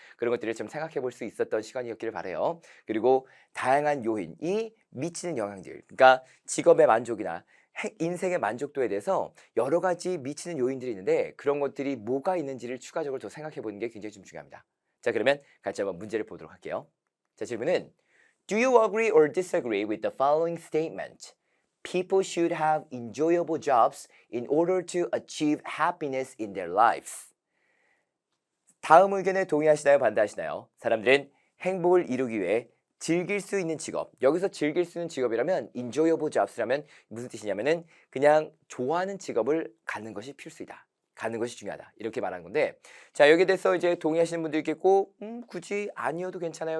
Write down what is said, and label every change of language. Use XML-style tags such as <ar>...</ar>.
<ko>그런 것들을 좀 생각해 볼 수 있었던 시간이었기를 바라요. 그리고 다양한 요인이 미치는 영향들, 그러니까 직업의 만족이나 인생의 만족도에 대해서 여러 가지 미치는 요인들이 있는데 그런 것들이 뭐가 있는지를 추가적으로 더 생각해 보는 게 굉장히 좀 중요합니다. 자, 그러면 같이 한번 문제를 보도록 할게요. 자, 질문은</ko> <en>Do you agree or disagree with the following statement? People should have enjoyable jobs in order to achieve happiness in their lives.</en> <ko>다음 의견에 동의하시나요? 반대하시나요? 사람들은 행복을 이루기 위해 즐길 수 있는 직업. 여기서 즐길 수 있는 직업이라면</ko> <en>enjoyable jobs</en> <ko>라면 무슨 뜻이냐면은 그냥 좋아하는 직업을 갖는 것이 필수이다. 가는 것이 중요하다. 이렇게 말한 건데, 자, 여기에 대해서 이제 동의하시는 분도 있겠고, 굳이 아니어도 괜찮아요.</ko>